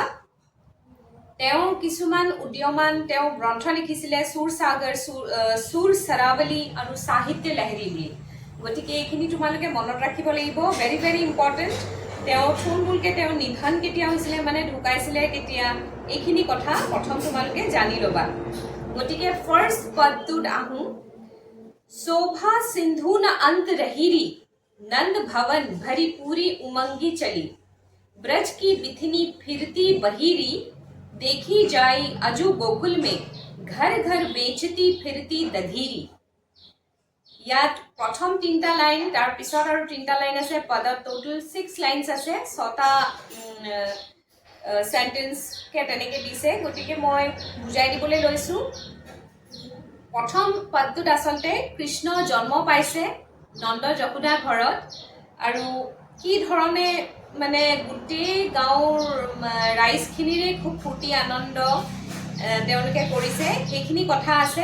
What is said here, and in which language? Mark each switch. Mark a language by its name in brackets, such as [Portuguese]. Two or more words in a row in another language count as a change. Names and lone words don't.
[Assamese] তেওঁ কিছুমান উদীয়মান তেওঁ গ্ৰন্থ লিখিছিলে, সুৰ সাগৰ, সুৰ সৰাৱলী আৰু সাহিত্য লহৰী বুলি। গতিকে এইখিনি তোমালোকে মনত ৰাখিব লাগিব, [English] very very important. [Assamese] তেওঁ থুলমূলকৈ তেওঁ নিধন কেতিয়া হৈছিলে মানে ঢুকাইছিলে কেতিয়া, এইখিনি কথা প্ৰথম তোমালোকে জানি ল'বা। গতিকে ফাৰ্ষ্ট পদটোত আহোঁ। [Braj] शोभा सिंधु न अंत रहीरी, नंद भवन भरी पूरी उमंगी चली। ब्रज की बिथनी फिरती बहीरी, देखी जाई अजू गोकुल में, घर घर बेचती फिरती दधीरी। [Assamese] ইয়াত প্ৰথম 3টা লাইন, তাৰ পিছত আৰু 3টা লাইন আছে। পদত [English] total 6 lines [Assamese] আছে, 6টা সেন্টেন্সকে তেনেকৈ দিছে। গতিকে মই বুজাই দিবলৈ লৈছোঁ। প্ৰথম পদটোত আচলতে কৃষ্ণ জন্ম পাইছে নন্দ যশোদা ঘৰত, আৰু কি ধৰণে মানে গোটেই গাঁৱৰ ৰাইজখিনিৰে খুব ফূৰ্তি আনন্দ তেওঁলোকে কৰিছে সেইখিনি কথা আছে।